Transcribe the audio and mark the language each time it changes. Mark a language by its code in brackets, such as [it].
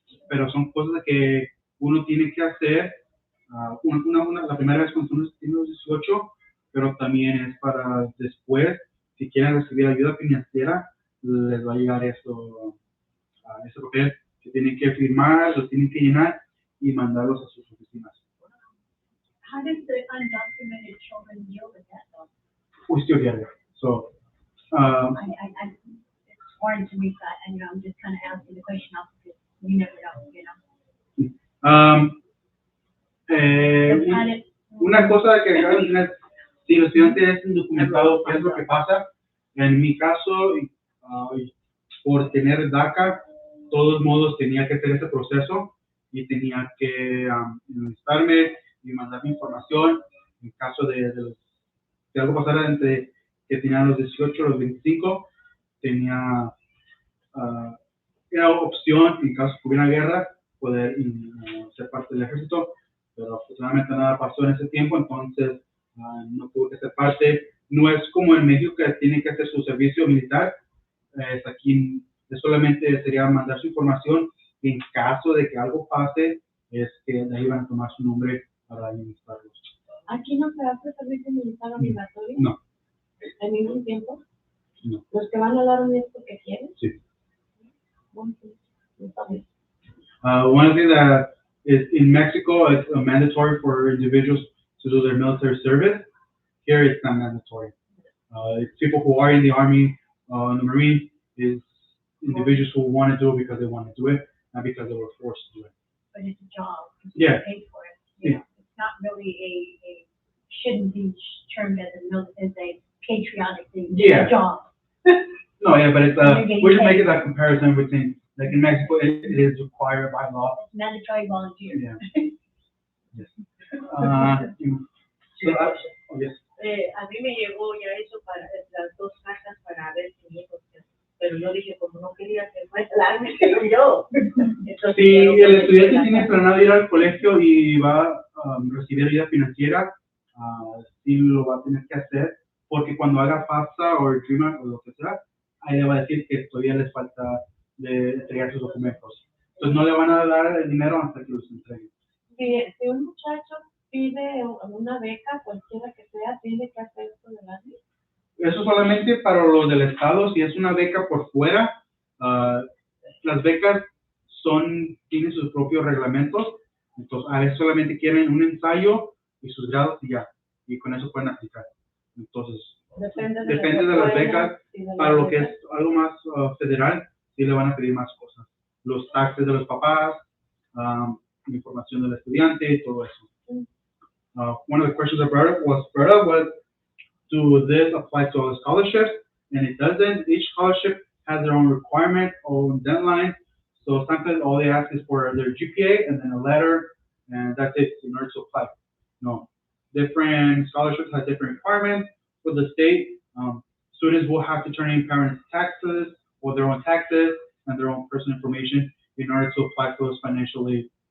[es] Pero son cosas que uno tiene que hacer, la primera vez cuando uno tiene los 18, pero también es para después, si quieren recibir ayuda financiera, les va a llegar eso, ese papel que tienen que firmar, lo tienen que llenar y mandarlos a sus oficinas. [en] How does the undocumented children deal with that though? We still get it. So, It's foreign to me, but, I'm just kind of asking the question out because you never know. [es] Una cosa que acabo de mencionar, si el estudiante es indocumentado, ¿qué es lo que pasa? En mi caso, por tener DACA, de todos modos tenía que hacer ese proceso y tenía que enlistarme y mandar mi información. En caso de algo pasara entre que tenía los 18 y los 25, tenía era opción, en caso que hubiera guerra, poder ser parte del ejército, pero afortunadamente nada pasó en ese tiempo, entonces no tuve que ser parte. No es como en México que tiene que hacer su servicio militar, aquí solamente sería mandar su información y en caso de que algo pase, es que de ahí van a tomar su nombre para administrarlos. ¿Aquí no se hace servicio militar obligatorio? No. ¿En ningún tiempo? No. Los que van a dar un es porque quieren. Sí. Bueno, pues, está bien. [en] One thing that is in Mexico, it's mandatory for individuals to do their military service. Here, it's not mandatory. It's people who are in the Army, in the Marine, is individuals who want to do it because they want to do it, not because they were forced to do it. But it's a job. Yeah. Paid for it. Yeah. It's not really shouldn't be termed as a patriotic thing. It's Yeah. a job. No, yeah, but it's, They're getting we're just paid. making that comparison between, like in Mexico, it is required by law. It's mandatory volunteer. Yeah. Yes. Oh, yes. [es] A mí me llegó ya eso para las dos cartas para ver si mi hijo, pero yo dije, como no quería que fuera el arma, que yo. Entonces, Si el estudiante tiene planeado ir al colegio y va a recibir ayuda financiera, sí lo va a tener que hacer, porque cuando haga FAFSA o el DREAMer o lo que sea, ahí le va a decir que todavía les falta de entregar sus documentos. Entonces no le van a dar el dinero hasta que los entreguen. Si un muchacho pide una beca, cualquiera que sea, tiene que hacer esto del arma. Eso solamente para los del estado. Si es una beca por fuera, las becas tienen sus propios reglamentos. Entonces, a veces solamente quieren un ensayo y sus grados y ya. Y con eso pueden aplicar. Entonces, Depende de las becas. Para lo que es algo más federal, sí le van a pedir más cosas. Los taxes de los papás, información del estudiante y todo eso. [en] One of the questions I brought up was, do this apply to all scholarships? And it doesn't. Each scholarship has their own requirement, own deadline. So sometimes all they ask is for their GPA and then a letter, and that's it in order to apply. No, different scholarships have different requirements. For the state, students will have to turn in parents' taxes or their own taxes and their own personal information in order to apply for those financial aid.